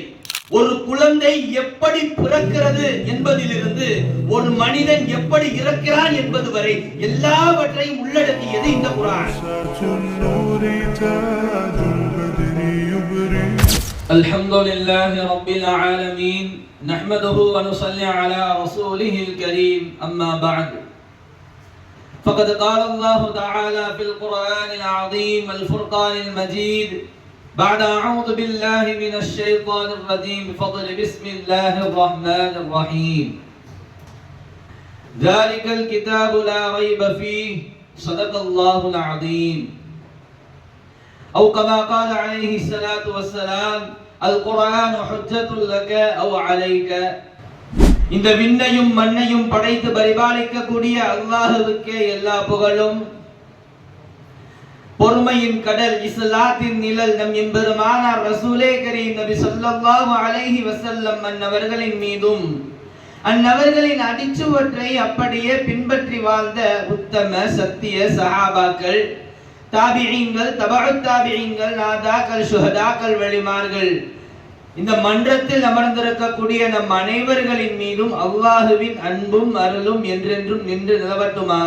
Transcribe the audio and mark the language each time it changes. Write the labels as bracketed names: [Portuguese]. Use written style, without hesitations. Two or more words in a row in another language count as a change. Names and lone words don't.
[Tamil] ஒரு குழந்தை எப்படி பிறக்கிறது என்பதிலிருந்து ஒரு மனிதன் எப்படி இறக்கிறான் என்பது வரை எல்லாவற்றையும் உள்ளடக்கியது இந்த குர்ஆன். [Arabic] الحمد لله رب العالمين، نحمده ونصلي على رسوله الكريم، أما بعد. فقد قال الله تعالى في القرآن العظيم الفرقان المجيد بعد أعوذ بالله من الشيطان الرجيم بفضل بسم الله الرحمن الرحيم ذلك الكتاب لا ريب فيه صدق الله العظيم أو كما قال عليه الصلاة والسلام القرآن حجة لك أو عليك. [Tamil] இந்த விண்ணையும் மண்ணையும் படைத்து பரிபாலிக்க கூடிய அல்லாஹ்வுக்கே எல்லா புகழும். பொறுமையின் கடல் இஸ்லாத்தின் நிழல் நம் எம்பெருமானார் ரசூலே கரீம் நபி [Arabic] صلى الله عليه وسلم [Tamil] அன்னவர்களின் மீதும் அன்னவர்களின் அடிச்சுவற்றை அப்படியே பின்பற்றி வாழ்ந்த உத்தம சத்திய சஹாபாக்கள், தாபிஈன்கள், தபஅத் தாபிஈன்கள், நாதாக்கள், ஷுஹதாக்கள், வலிமார்கள், இந்த மன்றத்தில் அமர்ந்திருக்கக்கூடிய நம் அனைவர்களின் மீதும் அல்லாஹுவின் அன்பும் அருளும் என்றென்றும் நின்று நிலவட்டுமாக.